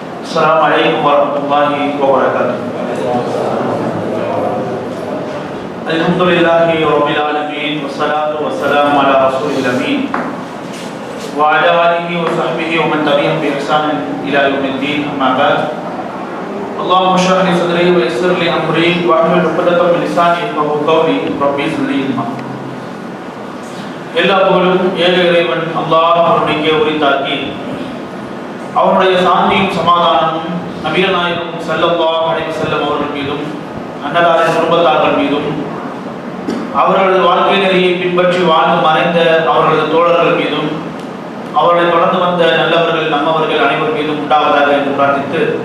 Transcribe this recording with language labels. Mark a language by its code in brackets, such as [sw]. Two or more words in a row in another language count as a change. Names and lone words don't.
[ar] السلام عليكم ورحمة الله وبركاته. الحمد لله رب العالمين والصلاة والسلام على رسول الأمين وعلى آله وصحبه ومن تبعهم بإحسان إلى يوم الدين، أما بعد. اللهم اشرح لي صدري ويسر لي أمري واحلل عقدة من لساني يفقه قولي رب زدني علما. [ta] எல்லா புகழும் ஏக இறைவன் அல்லாஹ் அவனுக்கே உரித்தாக்கி அவனுடைய சாந்தியும் சமாதானமும் நபிகள் நாயகம் [ar] صلى الله عليه وسلم [ta] அவர்கள் மீதும் அன்னதாரின் குடும்பத்தார்கள் மீதும் அவர்களது வாழ்க்கை நெறியை பின்பற்றி வாழ்ந்து மறைந்த அவர்களது தோழர்கள் மீதும் அவர்களை தொடர்ந்து வந்த நல்லவர்கள் நம்மவர்கள் அனைவர் மீதும் உண்டாவதாக என்று பிரார்த்தித்து,